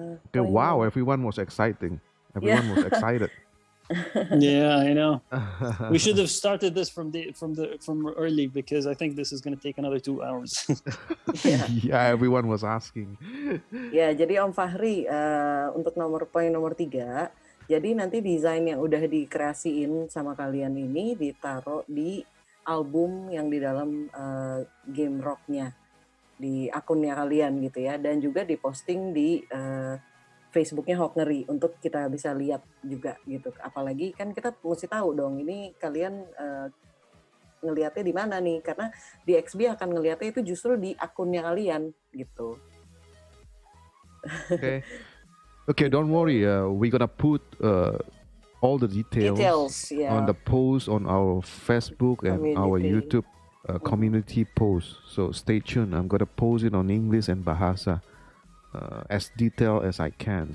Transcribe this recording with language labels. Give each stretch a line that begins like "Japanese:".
English: Okay, wow, everyone was exciting. Everyone was excited. Yeah, I know. We should have started this from early because I think this is going to take another 2 hours. Yeah, everyone was asking.
Indonesian: Ya, jadi Om Fahri untuk poin nomor 3, jadi nanti desain yang udah dikreasiin sama kalian ini ditaruh di album yang di dalam game rocknya, di akunnya kalian gitu ya, dan juga diposting di Facebooknya Hawk Ngeri untuk kita bisa lihat juga gitu. Apalagi kan kita mesti tahu dong ini kalian ngelihatnya di mana nih, karena DXB akan ngelihatnya itu justru di akunnya kalian gitu.
English: Okay, don't worry. We're gonna put all the details Yeah. on the post on our Facebook and our Community. YouTube community post. So stay tuned. I'm gonna post it on English and Bahasa as detailed as I can.